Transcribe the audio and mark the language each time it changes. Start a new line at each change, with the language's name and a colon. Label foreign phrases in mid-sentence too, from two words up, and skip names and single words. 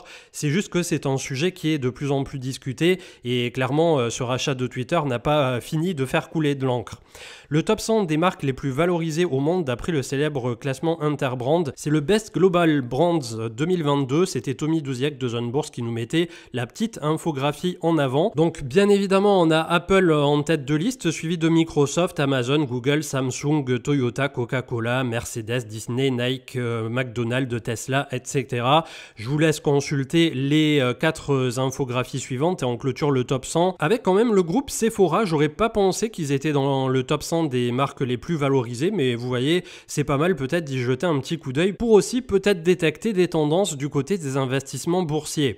French: C'est juste que c'est un sujet qui est de plus en plus discuté et clairement, ce rachat de Twitter n'a pas fini de faire couler de l'encre. Le top 100 des marques les plus valorisées au monde d'après le célèbre classement Interbrand, c'est le Best Global Brands 2022. C'était Tommy Douziec de Zone Bourse qui nous mettait la petite infographie en avant. Donc bien évidemment, on a Apple en tête de liste, suivi de Microsoft, Amazon, Google, Samsung, Toyota, Coca-Cola, Mercedes, Disney, Nike, McDonald's, Tesla, etc. Je vous laisse consulter les 4 infographies suivantes et on clôture le top 100 avec quand même le groupe Sephora. J'aurais pas pensé qu'ils étaient dans le top 100 des marques les plus valorisées, mais vous voyez, c'est pas mal peut-être d'y jeter un petit coup d'œil pour aussi peut-être détecter des tendances du côté des investissements boursiers.